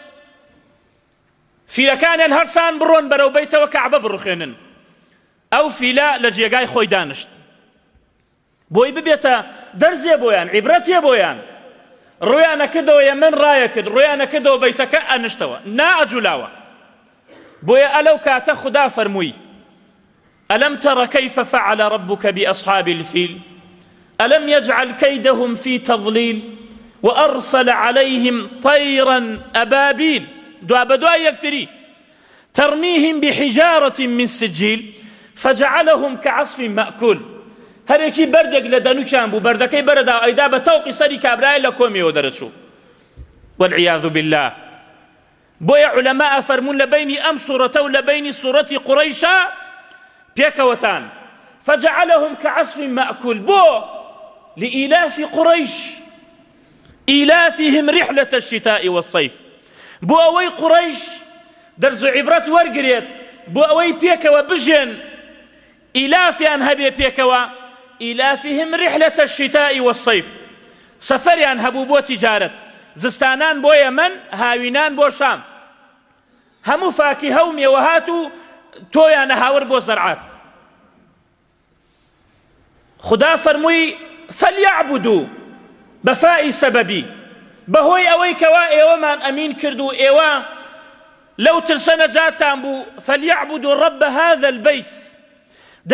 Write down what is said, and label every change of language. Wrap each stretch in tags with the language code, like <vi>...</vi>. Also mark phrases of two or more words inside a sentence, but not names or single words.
<ckb>فیلەکانیان هەرسان بڕۆن بەرەو بەیتەوە کەعبە بڕوخێنن ئەو فیلە لە جێگای خۆی دانشت بۆی ببێتە دەرزێ بۆیان عیبرەتێ بۆیان ڕویانە کردەوە یەمەن ڕایە کرد ڕویانە کردەوە بەیتەکە ئەنشتەوە نائەجولاوە بۆیە ئەلەو کاتە خوددا فەرمووی</ckb> <ar>ئەلەم تەڕە کەیفە فەعەلە ڕەبوکە بئەصحاب الفیل ألم يجعل كيدهم في تضليل وأرسل عليهم طيرا أبابيل دوا بدوا يكتري ترميهم بحجارة من سجيل فجعلهم كعصف مأكول</ar> <ckb>هەرێکی بەردێک لە دەنووکیان بوو بەردەکەی بەرەدا ئەیدا بە تەوقی سەری کابرای لە کۆمیەوە دەرەچوو</ckb> <ar>والعیاذ بالله</ar> <ckb>بۆیە عولەما ئەفەرمون لە بینی ئەم سوورەتە و لە بینی سوورەتی قوڕەیشە پێکەوەتان</ckb> <ar>فجعلهم كعصف مأكول</ar> <ckb>بۆ</ckb> <ar>لإيلاف قريش إيلافهم رحلة الشتاء</ar> <ckb>والصيف بۆ ئەوەی قوڕەیش دەرز و عیبرەت وەرگرێت بۆ ئەوەی پێکەوە بژێن ئیلافیان هەبێ پێکەوە</ckb> <ar>إيلافهم رحلة الشتاء والصيف</ar> <ckb>سەفەریان هەبوو بۆ تیجارەت زستانان بۆ یەمەن هاوینان بۆ شام هەموو فاکیهە و مێوەهات و تۆیانە هاور بۆ زەرعات خدا فەرمووی فەلیعبودوا بەفائی سەبەبی بەهۆی ئەوەی کەوا ئێوەمان ئەمین کرد و ئێوە لەو ترسە نەجاتان بوو</ckb> <ar>فەلیعبودوا رەب هذا البەیت</ar> <ckb>دە</ckb>